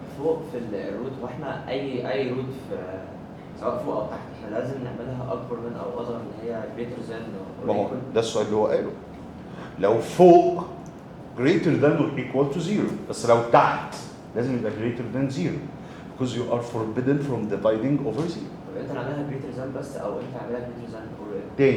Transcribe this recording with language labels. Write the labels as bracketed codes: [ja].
[ar] فوق في الروت، واحنا اي روت في سواء فوق او تحت احنا لازم نعملها اكبر من او اصغر من هي [en] greater than [ar] ما [en] or [ar] هو [en] equal. [ar] ده السؤال اللي هو قاله. [en] لو فوق greater than or equal to 0 [ar] بس لو تحت لازم يبقى [en] greater than 0 because you are forbidden from dividing over 0. [ar] طب انت نعملها greater than بس او انت نعملها [en] greater than or equal.